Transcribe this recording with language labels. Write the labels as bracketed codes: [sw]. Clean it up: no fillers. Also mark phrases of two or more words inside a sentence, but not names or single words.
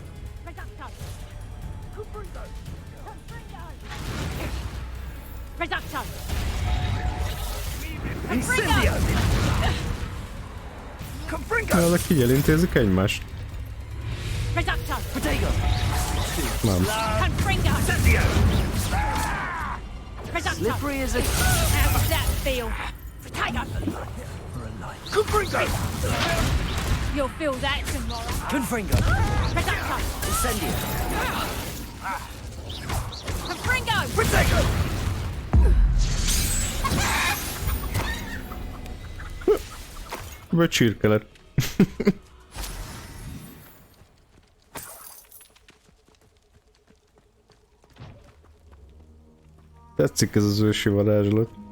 [hu] Na, ezek így elintézik egymást. Nem. [en] Slippery as a... How does that feel? You'll feel that tomorrow. [hu] Confringo! Incendio! Confringo! Vagy csirke lett. Tetszik ez az ősi varázslat.